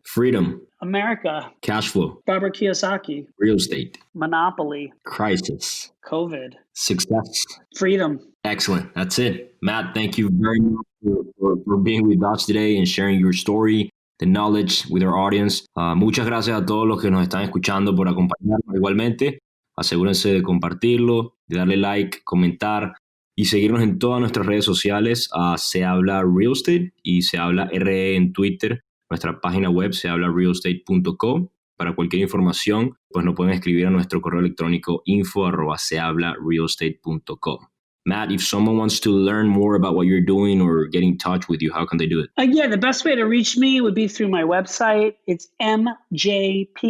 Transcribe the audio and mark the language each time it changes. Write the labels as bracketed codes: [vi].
[en] Freedom. America. Cash flow. Robert Kiyosaki. Real estate. Monopoly. Crisis. COVID. Success. Freedom. Excellent. That's it. Matt, thank you very much for being with us today and sharing your story, the knowledge with our audience. [es] Muchas gracias a todos los que nos están escuchando por acompañarnos. Igualmente, asegúrense de compartirlo, de darle like, comentar y seguirnos en todas nuestras redes sociales. Se Habla Real Estate y Se Habla RE en Twitter. Nuestra página web sehablarealestate.com. Para cualquier información, pues nos pueden escribir a nuestro correo electrónico info@sehablarealestate.com. [en] Matt, if someone wants to learn more about what you're doing or get in touch with you, how can they do it? Yeah, the best way to reach me would be through my website. It's mjppg.com.